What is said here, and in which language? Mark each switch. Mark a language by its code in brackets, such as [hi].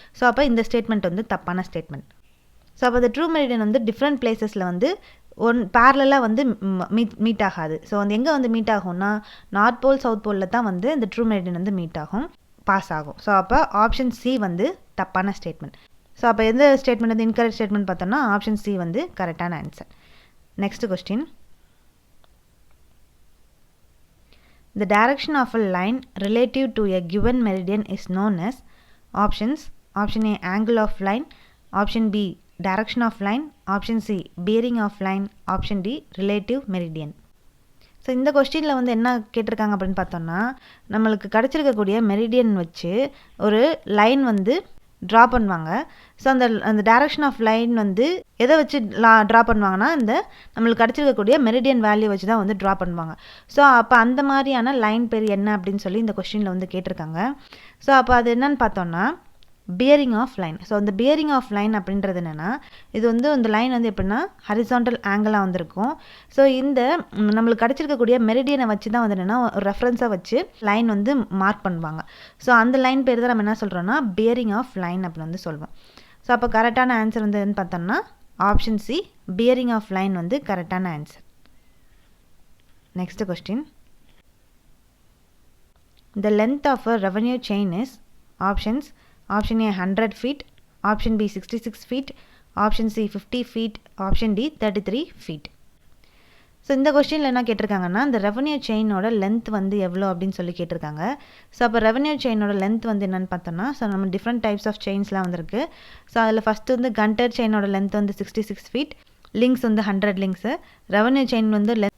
[ta] So அப்போ இந்த statement வந்து தப்பான ஸ்டேட்மெண்ட். ஸோ அப்போ இந்த ட்ரூ மெரிடியன் வந்து டிஃப்ரெண்ட் பிளேசஸில் வந்து பேரலாக வந்து மீட் ஆகாது. ஸோ வந்து எங்கே வந்து மீட் ஆகும்னா நார்த் போல் சவுத் போலில் தான் வந்து இந்த ட்ரூ மெரிடியன் வந்து மீட் ஆகும், பாஸ் ஆகும். ஸோ அப்போ ஆப்ஷன் சி வந்து தப்பான ஸ்டேட்மெண்ட். ஸோ அப்போ எந்த ஸ்டேட்மெண்ட் வந்து இன்கரெக்ட் ஸ்டேட்மெண்ட் பார்த்தோம்னா ஆப்ஷன் சி வந்து கரெக்டான answer. Next question. [en] The direction of a line relative to a given meridian is known as options: option A, angle of line; option B, direction of line; option C, bearing of line; option D, relative meridian. [ta] So இந்த கொஸ்டினில் வந்து என்ன கேட்டிருக்காங்க அப்படின்னு பார்த்தோம்னா நம்மளுக்கு கிடச்சிருக்கக்கூடிய meridian வச்சு ஒரு லைன் வந்து ட்ரா பண்ணுவாங்க. ஸோ அந்த டைரக்ஷன் ஆஃப் லைன் வந்து எதை வச்சு ட்ரா பண்ணுவாங்கன்னா இந்த நம்மளுக்கு கிடச்சிருக்கக்கூடிய மெரிடியன் வேல்யூ வச்சு தான் வந்து ட்ரா பண்ணுவாங்க. ஸோ அப்போ அந்த மாதிரியான லைன் பேர் என்ன அப்படின்னு சொல்லி இந்த கொஸ்டினில் வந்து கேட்டிருக்காங்க. ஸோ அப்போ அது என்னன்னு பார்த்தோம்னா பியரிங் ஆஃப் லைன். ஸோ அந்த பியரிங் ஆஃப் லைன் அப்படின்றது என்னென்னா இது வந்து இந்த லைன் வந்து எப்படின்னா ஹரிசாண்டல் ஆங்கிளாக வந்திருக்கும். ஸோ இந்த நம்மளுக்கு கிடச்சிருக்கக்கூடிய மெரிடியனை வச்சு தான் வந்து என்னென்னா ஒரு ரெஃபரன்ஸாக வச்சு லைன் வந்து மார்க் பண்ணுவாங்க. ஸோ அந்த லைன் பேர் தான் நம்ம என்ன சொல்கிறோன்னா பியரிங் ஆஃப் லைன் அப்படின்னு வந்து சொல்லுவோம். ஸோ அப்போ கரெக்டான ஆன்சர் வந்து எதுன்னு பார்த்தோம்னா option C, bearing of line வந்து கரெக்டான answer. Next question. [en] The length of a revenue chain is options: option A 100 feet, option B 66 feet, option C 50 feet, option D 33 feet. [ta] So இந்த கொஸ்டினில் என்ன கேட்டிருக்காங்கன்னா இந்த ரெவன்யூ செயினோட லென்த் வந்து எவ்வளோ அப்படின்னு சொல்லி கேட்டிருக்காங்க. ஸோ அப்போ ரெவன்யூ செயினோட லென்த் வந்து என்னென்னு பார்த்தோம்னா ஸோ நம்ம டிஃப்ரெண்ட் டைப்ஸ் ஆஃப் செயின்ஸ்லாம் வந்துருக்கு. ஸோ அதில் ஃபஸ்ட்டு வந்து கண்டர் செயினோட லென்த் வந்து 66 feet, லிங்க்ஸ் வந்து 100 லிங்க்ஸு. ரெவன்யூ செயின் வந்து